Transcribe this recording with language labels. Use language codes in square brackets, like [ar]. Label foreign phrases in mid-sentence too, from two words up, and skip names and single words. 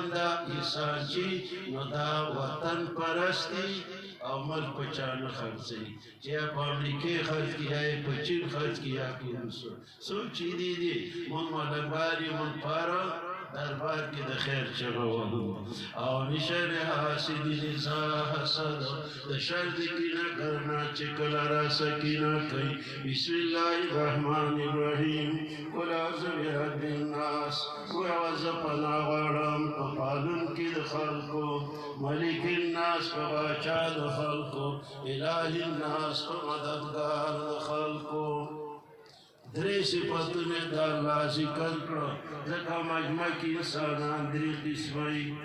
[ps] دا انسان چې نو دا وطن پرستی او ملک په چا نه خرڅوي چې یا په امریکې خرڅ کړي یا یې په چین خرڅ کړي یا په روسو څوک چې دي مونږ ملنګار یو مونږ پاره دربار کې د خیر چغه وهو او [ar] من شر حاسد اذا حسد [ps] د شر د کینهګر نه چې کله راسه کینه کوي [ar] بسم الله الرحمن الرحیم قل اعوذ برب الناس [ps] وأعوذ پناه غواړم په پالونکي د خلکو [ar] ملک الناس [ps] په باچا د خلکو [ar] اله الناس [ps] په مددګار د خلکو درې صفتونه د الله ذکر کړه ځکه مجمع کې انسانان درې قسمه